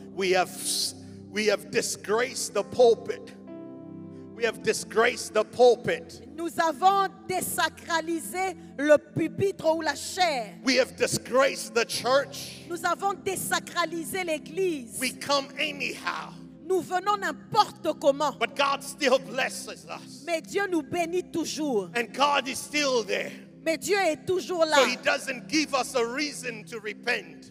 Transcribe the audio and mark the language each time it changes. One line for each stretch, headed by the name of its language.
English: We have disgraced the pulpit. We have disgraced the pulpit.
French: Nous avons désacralisé le pupitre ou la chair.
English: We have disgraced the church.
French: Nous avons désacralisé l'église.
English: We come anyhow.
French: Nous venons n'importe comment.
English: But God still blesses us.
French: Mais Dieu nous bénit toujours.
English: And God is still there.
French: Mais Dieu est toujours là.
English: So He doesn't give us a reason to repent.